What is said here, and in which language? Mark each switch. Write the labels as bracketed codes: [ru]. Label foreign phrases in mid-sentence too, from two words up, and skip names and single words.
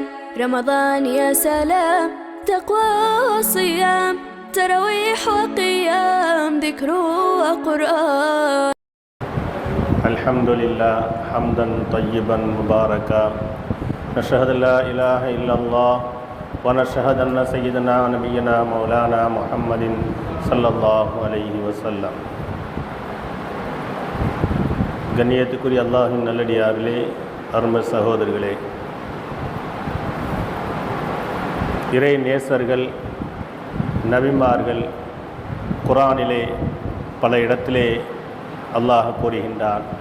[ar] رمضان يا سلام، تقوى وصيام، تراويح وقيام، ذكر وقرآن. الحمد لله حمدا طيبا مباركا، نشهد لا إله إلا الله ونشهد أن سيدنا ونبينا مولانا محمد صلى الله عليه وسلم. [ta] கண்ணியத்துக்குரிய அல்லாஹ்வின் நல்லடியார்களே, அருமை சகோதரர்களே, இறை நேசர்கள், நபிமார்கள் குர்ஆனிலே பல இடத்திலே அல்லாஹ் கூறுகின்றான்.